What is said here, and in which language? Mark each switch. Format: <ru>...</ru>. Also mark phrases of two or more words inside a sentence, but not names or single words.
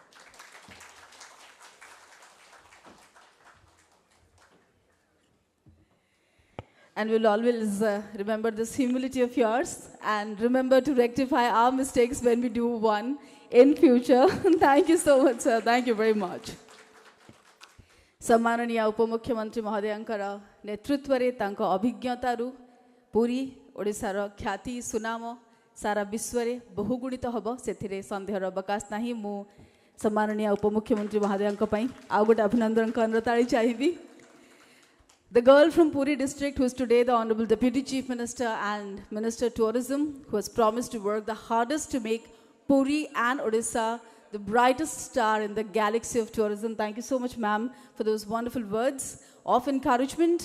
<en>And we'll always remember this humility of yours and remember to rectify our mistakes when we do one in future. Thank you so much, sir. Thank you very much.</en> <or>ସମ୍ମାନନୀୟ ଉପମୁଖ୍ୟମନ୍ତ୍ରୀ ମହୋଦୟଙ୍କର ନେତୃତ୍ୱ ରେ ତାଙ୍କ ଅଭିଜ୍ଞତାରୁ ପୁରୀ ଓଡ଼ିଶାର ଖ୍ୟାତି ସୁନାମ ସାରା ବିଶ୍ୱ ରେ ବହୁଗୁଣିତ ହବ ସେଥିରେ ସନ୍ଦେହର ଅବକାଶ ନାହିଁ। ମୁ ସମ୍ମାନନୀୟ ଉପମୁଖ୍ୟମନ୍ତ୍ରୀ ମହୋଦୟଙ୍କ ପାଇଁ ଆ ଗୋଟେ ଅଭିନନ୍ଦନ କରତାଳି ଚାହିଁବି।</or> <en>The girl from Puri district who is today the Honorable Deputy Chief Minister and Minister Tourism, who has promised to work the hardest to make Puri and Odisha the brightest star in the galaxy of tourism. Thank you so much, ma'am, for those wonderful words of encouragement.</en>